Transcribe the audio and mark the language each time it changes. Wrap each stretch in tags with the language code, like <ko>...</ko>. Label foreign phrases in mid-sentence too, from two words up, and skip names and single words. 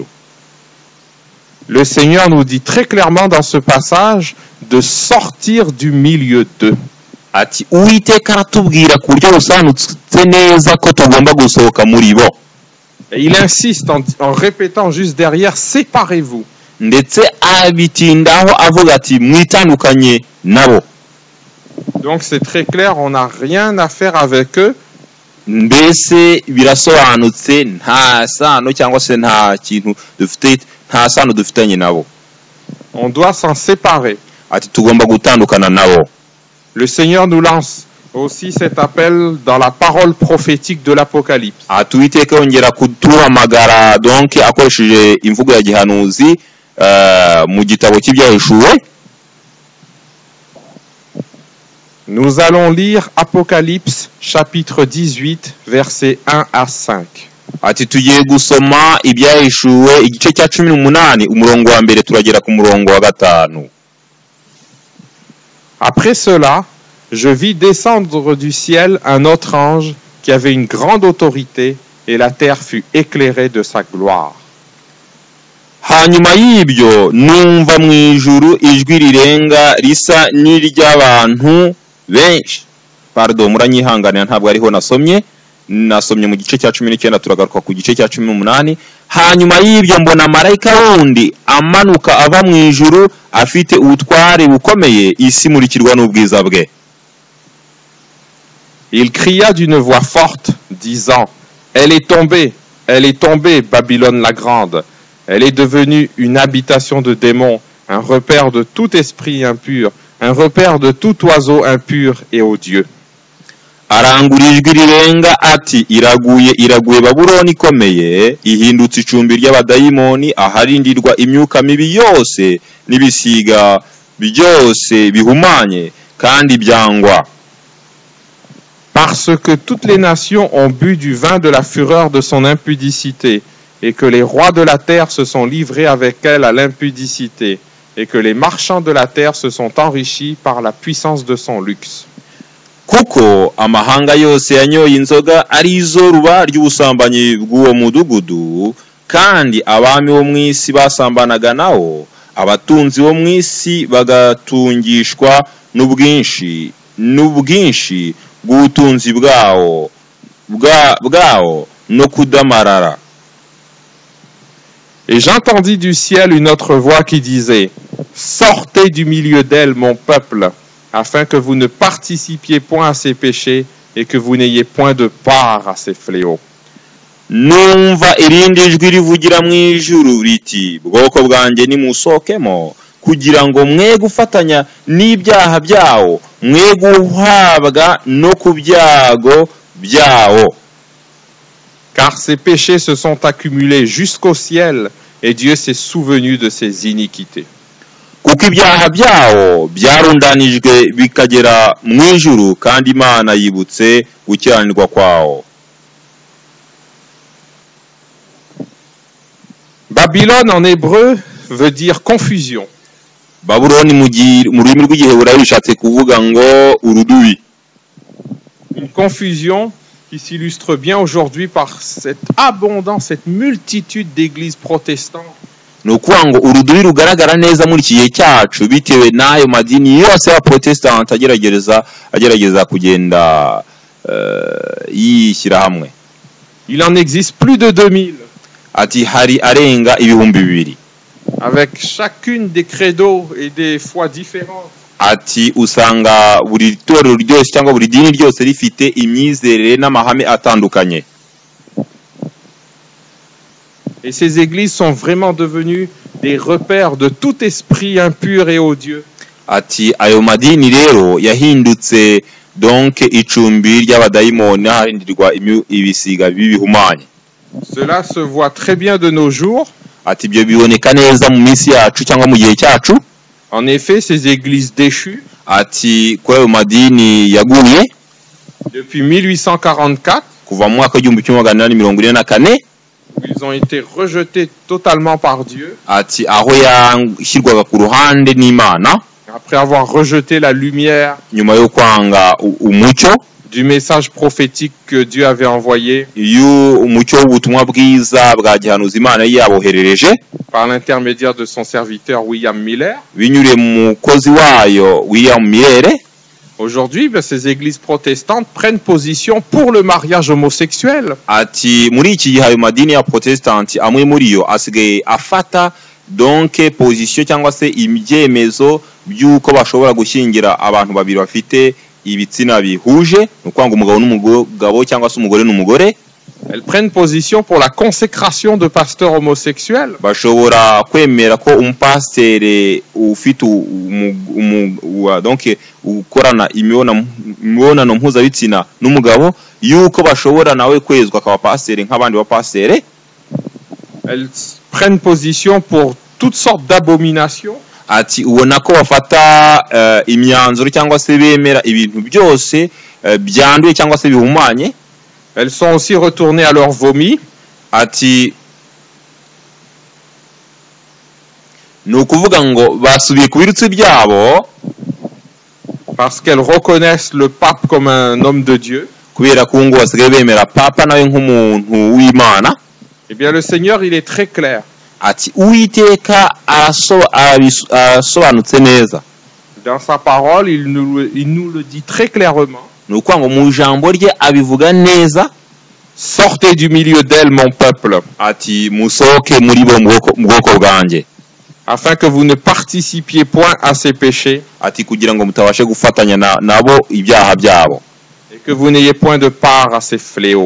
<fr>Le Seigneur nous dit très clairement dans ce passage de sortir du milieu d'eux.</fr> <rw>Ati Uwiteka aratubwira ku buryo busobanutse neza ko tugomba gusohoka muri bo.</rw> <fr>Et il insiste en répétant juste derrière, séparez-vous.</fr> <rw>Ndetse abitindaho avuga ati mwitandukanye nabo.</rw> <fr>Donc c'est très clair, on n'a rien à faire avec eux.</fr> <rw>Mbese birasobanutse nta sano cyangwa se nta kintu dufite, nta sano dufitanye nabo.</rw> <fr>On doit s'en séparer.</fr> <rw>Ati tugomba gutandukana nabo.</rw> <fr>Le Seigneur nous lance aussi cet appel dans la parole prophétique de l'Apocalypse.</fr> <rw>Ati Uwiteka yongera kutuhamagara donc akoresheje imvugo ya gihanuzi mu gitabo cy'ibyahishuwe.</rw> <fr>Nous allons lire Apocalypse chapitre 18 versets 1 à 5.</fr> <rw>Ati tugiye gusoma ibyahishuwe igice cya 18 umurongo wa mbere turagera ku murongo wa 5.</rw> <fr>Après cela, je vis descendre du ciel un autre ange qui avait une grande autorité, et la terre fut éclairée de sa gloire.</fr> <rw>Hanyuma y'ibyo numva mu ijuru ijwi rirenga risa n'iry'abantu benshi. Pardon, muranyihanganira ntabwo ariho nasomye mu gice cya 19 turagaruka ku gice cya 18. Hanyuma y'ibyo mbona marayika wundi amanuka ava mu ijuru afite ubutware bukomeye, isi murikirwa n'ubwiza bwe.</rw> <fr>Il cria d'une voix forte, disant, elle est tombée, Babylone la grande. Elle est devenue une habitation de démons, un repère de tout esprit impur, un repère de tout oiseau impur et odieux.</fr> <rw>Arangura ijwi rirenga ati iraguye Babuloni ikomeye, ihindutse icumbi ry'abadayimoni, aharindirwa imyuka mibi yose n'ibisiga byose bihumanye kandi byangwa.</rw> <fr>Parce que toutes les nations ont bu du vin de la fureur de son impudicité, et que les rois de la terre se sont livrés avec elle à l'impudicité, et que les marchands de la terre se sont enrichis par la puissance de son luxe.</fr> <rw>Kuko amahanga yose yanyoye inzoga arizo ruba ry'ubusambanyi bw'uwo mudugudu, kandi abami bo mw'isi basambanaga nawo, abatunzi bo mw'isi bagatungishwa n'ubwinshi bw'ubutunzi bwawo no kudamarara.</rw> <fr>Et j'entendis du ciel une autre voix qui disait, sortez du milieu d'elle, mon peuple, afin que vous ne participiez point à ses péchés et que vous n'ayez point de part à ses fléaux.</fr> <rw>numva irindi jwi rivugira mu ijuru riti bwoko bwanjye nimusohokemo kugira ngo mwe gufatanya n'ibyaha byawo mwe guhabwa no ku byago byawo.</rw> <fr>Car ses péchés se sont accumulés jusqu'au ciel et Dieu s'est souvenu de ses iniquités.</fr> <rw>Kuko ibyaha byawo byarundanijwe bikagera mu ijuru kandi Imana yibutse gukiranirwa kwawo.</rw> <fr>Babylone en hébreu veut dire confusion.</fr> <rw>Babuloni mu rurimi rw'igiheburayo bishatse kuvuga ngo urudubi.</rw> <fr>Une confusion qui s'illustre bien aujourd'hui par cette abondance, cette multitude d'églises protestantes.</fr> <rw>Ni ukuvuga ngo urudubi rugaragara neza muri iki gihe cyacu bitewe n'ayo madini yose ya protestant agerageza kugenda yishyira hamwe.</rw> <fr>Il en existe plus de 2000.</fr> <rw>Ati hari arenga ibihumbi 2000.</rw> <fr>Avec chacune des credos et des foi différentes.</fr> <rw>Ati usanga buri torero ryose cyangwa buri dini ryose rifite imyizerere n'amahame atandukanye.</rw> <fr>Et ces églises sont vraiment devenues des repères de tout esprit impur et odieux.</fr> <rw>Ati ayo madini rero yahindutse donc icumbi ry'abadayimoni hahindirwa ibisiga bibihumanye.</rw> <fr>Cela se voit très bien de nos jours.</fr> <rw>Ati byo biboneka neza mu minsi yacu cyangwa mu gihe cyacu.</rw> <fr>En effet, ces églises déchues,</fr> <rw>ati kwa ayo madini yaguye</rw> <fr>depuis 1844,</fr> <rw>kuva mu mwaka w'1844,</rw> <fr>ils ont été rejetés totalement par Dieu.</fr> <rw>Ati aho yashyirwaga ku ruhande n'Imana</rw> <fr>après avoir rejeté la lumière</fr> <rw>nyuma yo kwanga umucyo</rw> <fr>du message prophétique que Dieu avait envoyé</fr> <rw>umucyo w'ubutumwa bwiza bwa gihanuzi Imana yaboherereje</rw> <fr>par l'intermédiaire de son serviteur William Miller.</fr> <rw>Binyure mu mukozi wayo William Miller.</rw> <fr>Aujourd'hui, ces églises protestantes prennent position pour le mariage homosexuel.</fr> <rw>Ati muri iki gihe ayo madini ya protestanti amwe muri yo asigaye afata</rw> <fr>donc position</fr> <rw>cyangwa se ibyemezo by'uko bashobora gushyingira abantu babiri bafite ibitsina bihuje, nukwanga umugabo n'umugabo cyangwa se umugore n'umugore.</rw> <fr>Elles prennent position pour la consécration de pasteurs homosexuels.</fr> <rw>Bashobora kwemera ko umupastere ufite donc ukorana imibonano mpuzabitsina n'umugabo yuko bashobora nawe kwezwa akaba pastere nk'abandi bapastere.</rw> <fr>Elles prennent position pour toutes sortes d'abominations.</fr> <rw>Ati ubona ko bafata imyanzuro cyangwa se bemera ibintu byose byanduye cyangwa se bihumanye.</rw> <fr>Elles sont aussi retournées à leur vomi.</fr> <rw>Ati nukuvuga ngo basubiye ku birutsi byabo</rw> <fr>parce qu'elles reconnaissent le pape comme un homme de Dieu.</fr> <rw>Kubera ko ngo basigaye bemera papa nawe nk'umuntu w'Imana.</rw> <fr>Eh bien le Seigneur il est très clair.</fr> <rw>Ati Uwiteka arasobanutse neza.</rw> <fr>Dans sa parole, il nous le dit très clairement.</fr> <rw>Nuko ngo mu jambo rye abivuga neza.</rw> <fr>Sortez du milieu d'elle mon peuple.</fr> <rw>Ati musoke muri bo mu bwoko bwanjye.</rw> <fr>Afin que vous ne participiez point à ses péchés.</fr> <rw>Ati kugira ngo mutabashe gufatanya nabo ibyaha byabo.</rw> <fr>Et que vous n'ayez point de part à ses fléaux.</fr>